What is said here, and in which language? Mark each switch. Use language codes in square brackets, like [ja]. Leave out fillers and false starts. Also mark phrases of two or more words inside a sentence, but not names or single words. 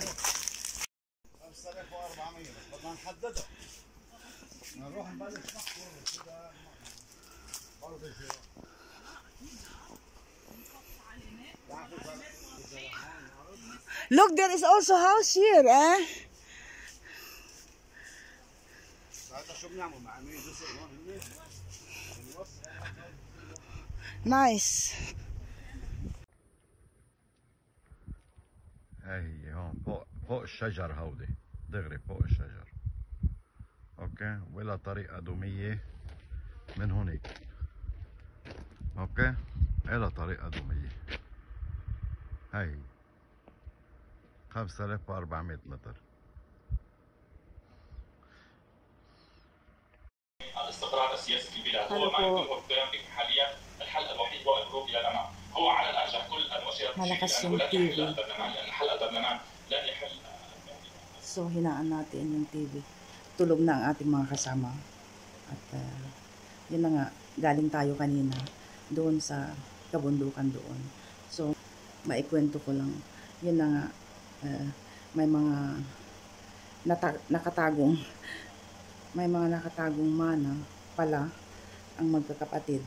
[en] Look, there is also house here, eh? Nice. [ar] هي هون فوق الشجر هودي دغري فوق الشجر. اوكي، ولا طريقة دومية من هونيك. اوكي، إلى طريقة دومية. هاي 5400 متر. الاستقرار السياسي في البلاد هو ما يمكنه القيام به حاليا. الحل الوحيد هو الخروج الى الامام. هو على الارجح كل المؤشرات تشير انه لن يحل البرلمان، لان حل البرلمان لن يحل. [tl] So hinaan natin yung TV. Tulog na ang ating mga kasama. At yun na nga, galing tayo kanina doon sa kabundukan doon. So maikwento ko lang, yun na nga, may mga nakatagong mana pala ang magkakapatid.